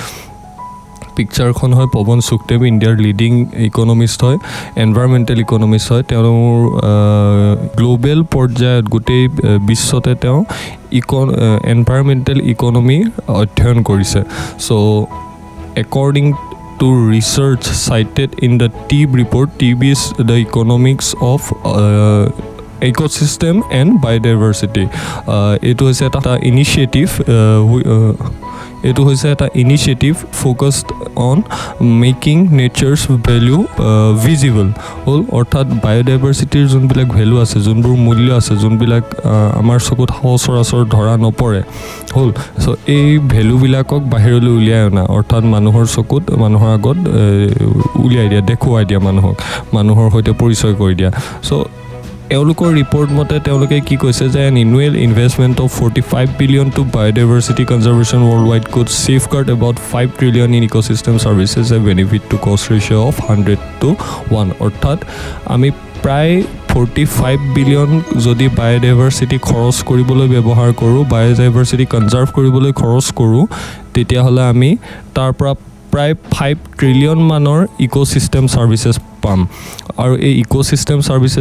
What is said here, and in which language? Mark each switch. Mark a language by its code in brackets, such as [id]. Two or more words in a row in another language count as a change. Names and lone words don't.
[as] পিকচাৰখন হয় পৱন সুখদেৱ, ইণ্ডিয়াৰ [en] leading economist [as] হয়, [en] environmental economist [as] হয়। তেওঁৰ গ্ল'বেল পৰ্যায়ত গোটেই বিশ্বতে তেওঁ [en] environmental economy [as] অধ্যয়ন কৰিছে। [en] so according to research cited in the TEEB report, TEEB is the economics of ecosystem and biodiversity. [as] এইটো হৈছে এটা [en] initiative focused on making nature's value visible [as] হ'ল। অৰ্থাৎ বায়'ডাইভাৰ্চিটিৰ যোনবিলাক ভেলু আছে, যোনবোৰ মূল্য আছে, যোনবিলাক আমাৰ চকুত সচৰাচৰ ধৰা নপৰে হ'ল। চ' এই ভেলুবিলাকক বাহিৰলৈ উলিয়াই অনা, অৰ্থাৎ মানুহৰ চকুত, মানুহৰ আগত উলিয়াই দিয়া, দেখুৱাই দিয়া, মানুহৰ সৈতে পৰিচয় কৰি দিয়া। চ' এওঁলোকৰ ৰিপৰ্ট মতে তেওঁলোকে কি কৈছে যে [en] an annual investment of 45 billion to biodiversity conservation worldwide could safeguard about 5 trillion in ecosystem services, a benefit to cost ratio of 100:1। [as] অৰ্থাৎ আমি প্ৰায় 45 billion যদি বায়'ডাইভাৰ্চিটি খৰচ কৰিবলৈ ব্যৱহাৰ কৰোঁ, বায়'ডাইভাৰ্চিটি কনজাৰ্ভ কৰিবলৈ খৰচ কৰোঁ, তেতিয়াহ'লে আমি তাৰ পৰা প্ৰায় 5 trillion মানৰ [en] ecosystem services [as] পাম আৰু এই [en] ecosystem services